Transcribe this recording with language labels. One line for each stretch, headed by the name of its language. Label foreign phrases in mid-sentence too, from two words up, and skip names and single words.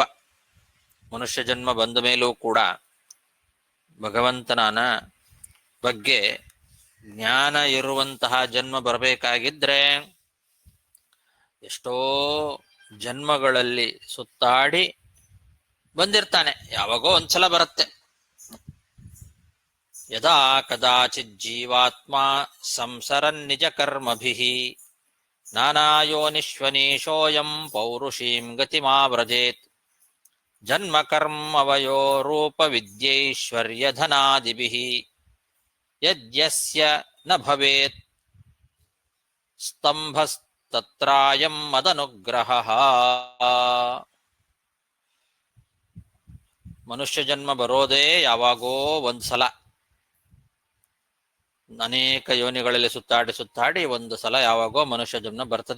Kannada: ಮನುಷ್ಯ ಜನ್ಮ ಬಂದ ಮೇಲೂ ಕೂಡ ಭಗವಂತನ ಬಗ್ಗೆ ಜ್ಞಾನ ಇರುವಂತಹ ಜನ್ಮ ಬರಬೇಕಾಗಿದ್ರೆ ಎಷ್ಟೋ ಜನ್ಮಗಳಲ್ಲಿ ಸುತ್ತಾಡಿ ಬಂದಿರ್ತಾನೆ. ಯಾವಾಗೋ ಒಂದ್ಸಲ ಬರುತ್ತೆ.
Sanskrit: ಯದಾ ಕದಾಚಿತ್ ಜೀವಾತ್ಮ ಸಂಸರನ್ ನಿಜ ಕರ್ಮಭಿಃ ನಾನಾ ಯೋನಿಷ್ವನೀಶೋಯಂ ಪೌರುಷೀಂ ಗತಿಮಾವ್ರಜೇತ್ ಜನ್ಮ ಕರ್ಮವಯೋ ರೂಪ ವಿದ್ಯೈಶ್ವರ್ಯ ಧನಾದಿಭಿಃ ಯದ್ಯಸ್ಯ ನ ಭವೇತ್ ಸ್ತಂಭ ತತ್ರಾಯಂ ಮದನುಗ್ರಹ.
Kannada: ಮನುಷ್ಯ ಜನ್ಮ ಬರೋದೇ ಯಾವಾಗೋ ಒಂದ್ಸಲ, ಅನೇಕ ಯೋನಿಗಳಲ್ಲಿ ಸುತ್ತಾಡಿ ಸುತ್ತಾಡಿ ಒಂದು ಸಲ ಯಾವಾಗೋ ಮನುಷ್ಯ ಜನ್ಮ ಬರ್ತದೆ.